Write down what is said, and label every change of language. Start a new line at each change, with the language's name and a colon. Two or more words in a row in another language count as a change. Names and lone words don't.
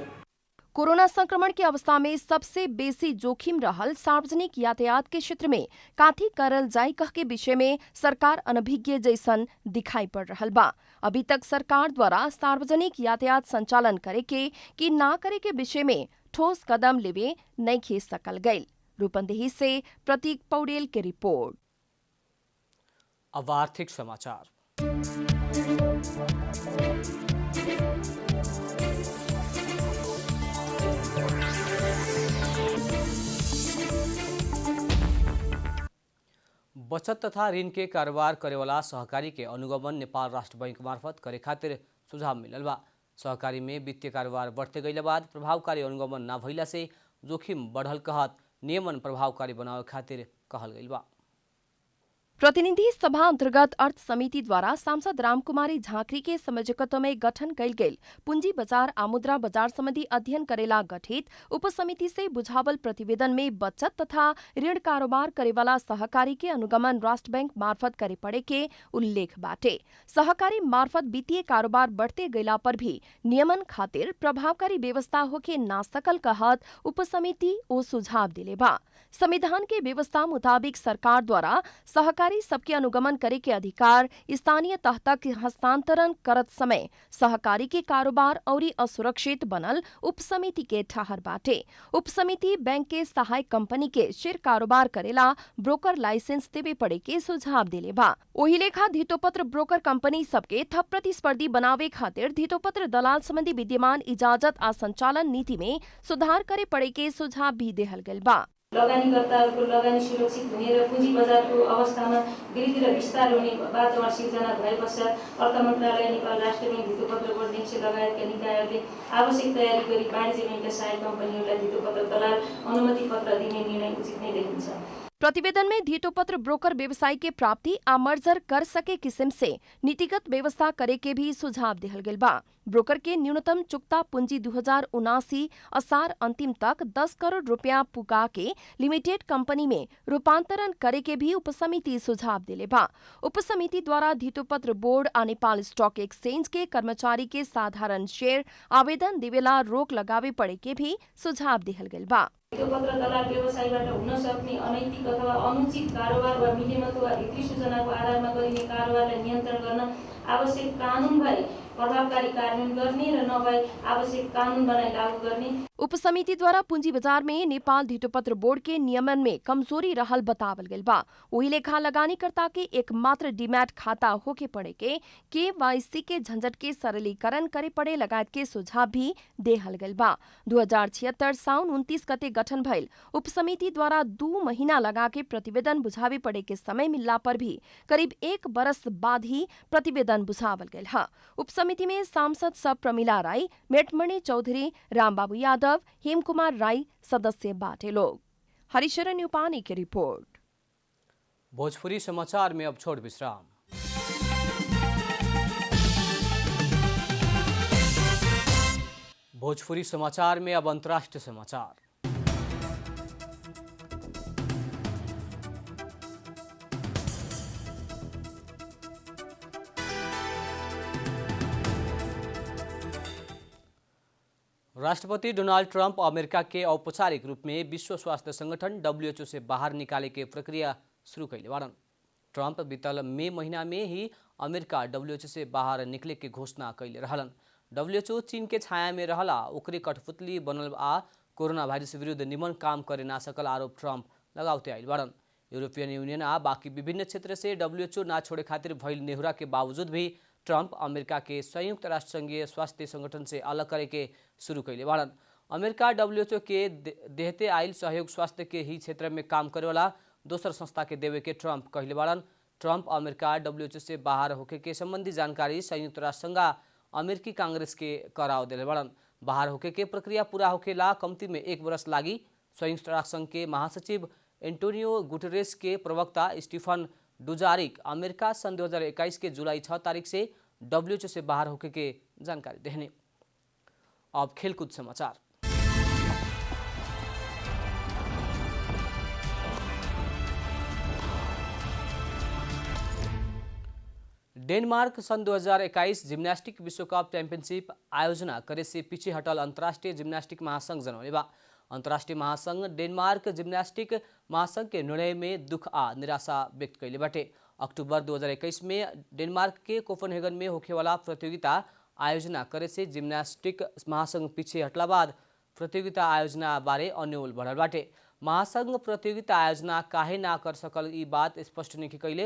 Bhojpuri: कोरोना संक्रमण की अवस्था में सबसे बेसी जोखिम रहल सार्वजनिक यातायात के क्षेत्र में काथी करल जाय कह के विषय में सरकार अनभिज्ञ जैसन दिखाई पड़ रहल बा। अभी तक सरकार द्वारा सार्वजनिक यातायात संचालन करे के कि ना करे के विषय में ठोस कदम लेवे नहीं खे सकल गईल। रूपन्देही से प्रतीक पौडेल के रिपोर्ट। अब आर्थिक समाचार। बचत तथा ऋण के कारोबार करेवाला सहकारी के अनुगमन नेपाल राष्ट्र बैंक मार्फत करे खातिर सुझाव मिलल बा। सहकारी में वित्तीय कारोबार बढ़ते गईला बाद प्रभावकारी अनुगमन ना भइला से जोखिम बढ़ल कहत नियमन प्रभावकारी बनावे खातिर कहल गईल बा। प्रतिनिधि सभा अंतर्गत अर्थ समिति द्वारा सांसद रामकुमारी झांकरी के संयोजकत्व में गठन कयल गेल पूंजी बाजार आ मुद्रा बाजार संबंधी अध्ययन करेला गठित उपसमिति से बुझावल प्रतिवेदन में बचत तथा ऋण कारोबार करेवाला सहकारी के अनुगमन राष्ट्र बैंक मार्फत करे पड़े के उल्लेख बाटे। सहकारी मार्फत वित्तीय कारोबार बढ़ते गयला पर भी नियमन खातिर प्रभावकारी व्यवस्था होके ना सकल कहत उपसमिति ओ सुझाव दिले बा। संविधान के व्यवस्था मुताबिक सरकार द्वारा सहकारी सबके अनुगमन करे के अधिकार स्थानीय तह तक हस्तांतरण करत समय सहकारी के कारोबार औरी असुरक्षित बनल उपसमिति के ठहर बाटे। उपसमिति बैंक के सहायक कंपनी के शेयर कारोबार करेला ब्रोकर लाइसेंस देवे पड़े के सुझाव दिले बा। ओही लेखा धितोपत्र ब्रोकर कंपनी सबके थप प्रतिस्पर्धी बनावे खातिर धितोपत्र दलाल संबंधी विद्यमान इजाजत आ संचालन नीति में सुधार करे पड़े के सुझाव भी देहल गइल बा।
Nepali: लगानीकर्ताहरूको लगानी सुरक्षित हुने र पुँजी बजारको अवस्थामा वृद्धि र विस्तार हुने वातावरण सिर्जना भए पश्चात अर्थ मन्त्रालय, नेपाल राष्ट्र बैंक, धितोपत्र बोर्ड, नेप्से लगायतका निकायहरूले आवश्यक तयारी गरी वाणिज्य बैंकका सहायक कम्पनीहरूलाई धितोपत्र दलाल अनुमति पत्र दिने निर्णय उचित नै देखिन्छ।
Bhojpuri: प्रतिवेदन में धितोपत्र ब्रोकर व्यवसाय के प्राप्ति आ मर्जर कर सके किस्म से नीतिगत व्यवस्था करे के भी सुझाव दिहल गेल बा। ब्रोकर के न्यूनतम चुक्ता पूंजी 2079 असार अंतिम तक 10 करोड़ रुपया पुगा के लिमिटेड कंपनी में रूपांतरण करे के भी उपसमिति सुझाव दिले बा। उपसमिति द्वारा धितोपत्र बोर्ड आ नेपाल स्टॉक एक्सचेंज के कर्मचारी के साधारण शेयर आवेदन देवेला रोक लगावे पड़े के भी सुझाव दिहल गेल बा।
Nepali: धितोपत्र दलाल व्यवसायबाट हुन सक्ने अनैतिक अथवा अनुचित कारोबार वा मिलेमतो वा भित्री सूचनाको आधारमा गरिने कारोबारलाई नियन्त्रण गर्न आवश्यक कानून भए प्रभावकारी कार्यान्वयन गर्ने र नभए आवश्यक कानून बनाई लागू गर्ने।
Bhojpuri: उपसमिति द्वारा पूंजी बाजार में नेपाल धितोपत्र बोर्ड के नियमन में कमजोरी रहल बतावल गेल बा। वही लेखा लगानीकर्ता के एकमात्र डीमैट खाता होके पड़े के KYC के झंझट के सरलीकरण करे पड़े लगायत के सुझाव भी देहल गेल बा। 2076 साउन 29 गते गठन भइल उपसमिति द्वारा 2 महीना लगा के प्रतिवेदन बुझावे पड़े के समय मिलला पर भी करीब 1 बरस बाद ही प्रतिवेदन बुझावल गेल है। उपसमिति में सांसद सब प्रमिला राई, मेटमणि चौधरी, रामबाबू यादव, हेम कुमार राई सदस्य बाटे लोग। हरिशरण यूपानी की रिपोर्ट। भोजपुरी समाचार में अब छोड़ विश्राम। भोजपुरी समाचार में अब अंतर्राष्ट्रीय समाचार। राष्ट्रपति डोनाल्ड ट्रंप अमेरिका के औपचारिक रूप में विश्व स्वास्थ्य संगठन WHO से बाहर निकाले के प्रक्रिया शुरू कैले बारन। ट्रंप बीतल मई महीना में ही अमेरिका WHO से बाहर निकले के घोषणा कैले रहलन। WHO चीन के छाया में रहला ओकरे कठपुतली बनल आ कोरोना वायरस विरुद्ध निमन काम करे ना सकल आरोप ट्रंप लगाउते आइल बारन। यूरोपियन यूनियन आ बाकी विभिन्न क्षेत्र से WHO ना छोड़े खातिर भइल नेहुरा के बावजूद भी ट्रंप अमेरिका के संयुक्त राष्ट्र संघीय स्वास्थ्य संगठन से अलग करे के शुरू कैले बारन। अमेरिका WHO के देहते आइल सहयोग स्वास्थ्य के ही क्षेत्र में काम करे वाला दोसर संस्था के देवे के ट्रंप कहले बारन। ट्रंप अमेरिका WHO से बाहर होके के संबंधी जानकारी संयुक्त राष्ट्र संघ अमेरिकी कांग्रेस के कराव दिले बारन। बाहर होके के प्रक्रिया पूरा होकेला कम्ती में 1 वर्ष लागी। संयुक्त राष्ट्र संघ के महासचिव एंटोनियो गुटेरेस के प्रवक्ता स्टीफन डुजारिक अमेरिका सन 2021 के जुलाई 6 तारीख से WHO से बाहर होके के जानकारी देने। अब खेलकूद समाचार। डेनमार्क सन 2021 जिम्नास्टिक विश्व कप चैंपियनशिप आयोजना करे से पीछे हटल अंतर्राष्ट्रीय जिम्नास्टिक महासंघ जनौले बा। अंतर्राष्ट्रीय महासंघ डेनमार्क जिम्नास्टिक महासंघ के निर्णय में दुख आ निराशा व्यक्त कैले बाटे। अक्टूबर 2021 में डेनमार्क के कोपनहेगन में होखेवाला प्रतियोगिता आयोजना करे से जिम्नास्टिक महासंघ पीछे हटला बाद प्रतियोगिता आयोजना बारे अन्योल बढ़ल बाटे। महासंघ प्रतियोगिता आयोजना काहे ना कर सकल ई बात स्पष्ट नहीं कैले।